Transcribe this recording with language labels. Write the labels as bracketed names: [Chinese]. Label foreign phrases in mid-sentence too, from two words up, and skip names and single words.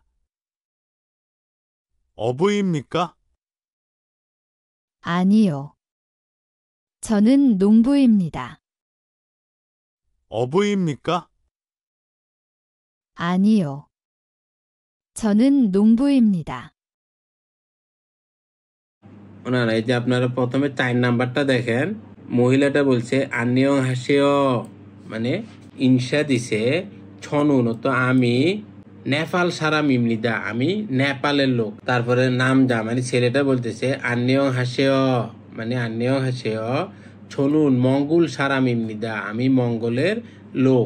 [Korean] 어부입니까? 아니요. 저는 농부입니다. 어부입니까? 아니요. 저는 농부입니다. [Bangla] ওনারা এই যে আপনারা প্রথমে 4 নাম্বারটা দেখেন, মহিলাটা বলছে [Korean] 안녕하세요, [Bangla] মানে ইনসা দিছে ছনুন, তো আমি [Korean] 네팔 사람입니다, [Bangla] আমি নেপালের লোক। তারপরে নাম যা, মানে ছেলেটা বলতেছে [Korean] 안녕하세요, [Bangla] মানে [Korean] 안녕하세요 저는 몽골 사람입니다, [Bangla] আমি মঙ্গলের লোক।